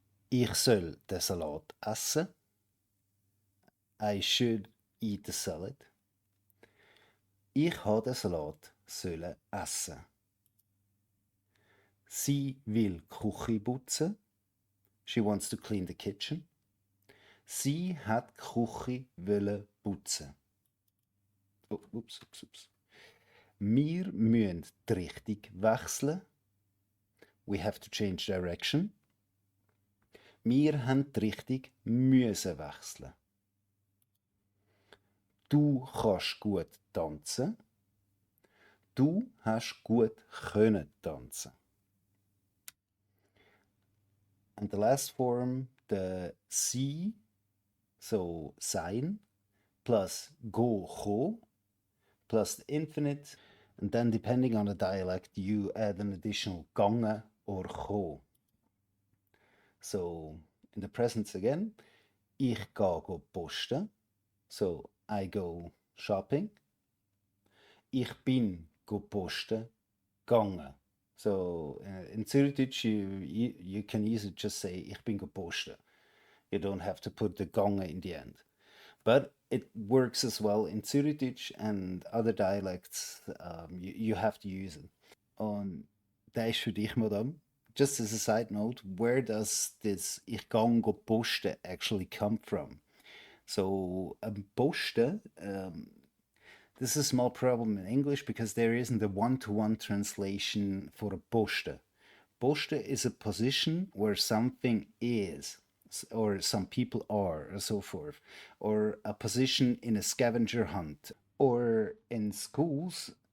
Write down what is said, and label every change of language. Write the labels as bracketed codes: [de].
[de] Ich soll den Salat essen. [en] I should eat the salad. [de] Ich habe den Salat sollen essen. Sie will die Küche putzen. [en] She wants to clean the kitchen. [de] Sie hat die Küche wollen putzen. Oh, ups. Wir müssen die Richtung wechseln. [en] We have to change direction. [de] Wir haben die Richtung müssen wechseln. Du kannst gut tanzen. Du hast gut können tanzen. [en] And the last form, the sie, so sein, plus go, plus the infinite. And then depending on the dialect, you add an additional gange or go. So in the present again, [de] ich ga go posten. [en] So I go shopping. [de] Ich bin go posten gegangen. [en] So in Zürichdeutsch you can easily just say [de] ich bin go posten. [en] You don't have to put the gange in the end. But it works as well in Zürichdeutsch and other dialects. You have to use it. [de] Und der ist für dich, Madame. [en] Just as a side note, where does this [de] ich gang go posten [en] actually come from? So posten, this is a small problem in English because there isn't a one-to-one translation for a poste. Poste is a position where something is, or some people are, or so forth, or a position in a scavenger hunt, or in schools.